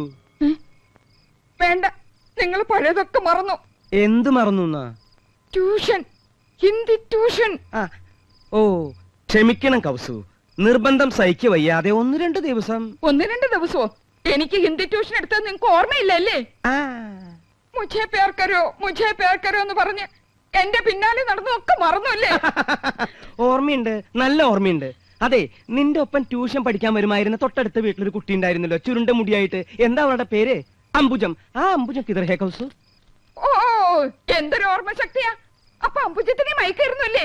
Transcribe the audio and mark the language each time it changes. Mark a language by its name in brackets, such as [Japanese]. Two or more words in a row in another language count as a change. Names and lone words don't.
[Malayalam] വേണ്ട, നിങ്ങൾ പഴയതൊക്കെ മറന്നു. എന്ത് മറന്നു? ട്യൂഷൻ, ഹിന്ദി ട്യൂഷൻ. ഓ, ക്ഷമിക്കണം കൗസു, നിർബന്ധം സഹിക്ക വയ്യാതെ 1-2 ദിവസം. 1-2 ദിവസമോ? എനിക്ക് ഹിന്ദി ട്യൂഷൻ എടുത്തത് നിങ്ങൾക്ക് ഓർമ്മയില്ലല്ലേ? [Hindi] मुझे प्यार करो, मुझे प्यार करो [Malayalam] എന്ന് പറഞ്ഞ് എന്റെ പിന്നാലെ നടന്നൊക്കെ മറന്നുല്ലേ? ഓർമ്മയുണ്ട്, നല്ല ഓർമ്മയുണ്ട്. അതെ, നിന്റെ ഒപ്പം ട്യൂഷൻ പഠിക്കാൻ വരുമായിരുന്ന തൊട്ടടുത്ത വീട്ടിലൊരു കുട്ടി ഉണ്ടായിരുന്നല്ലോ, ചുരുണ്ട മുടിയായിട്ട്. എന്താ അവളുടെ പേര്? അംബുജം. ആ അംബുജം [Hindi] किधर है [Malayalam] കൗസു? ഓ, എന്തൊരു ഓർമ്മ ശക്തിയാ. അപ്പൊ അംബുജത്തിനെ മയക്കായിരുന്നല്ലേ?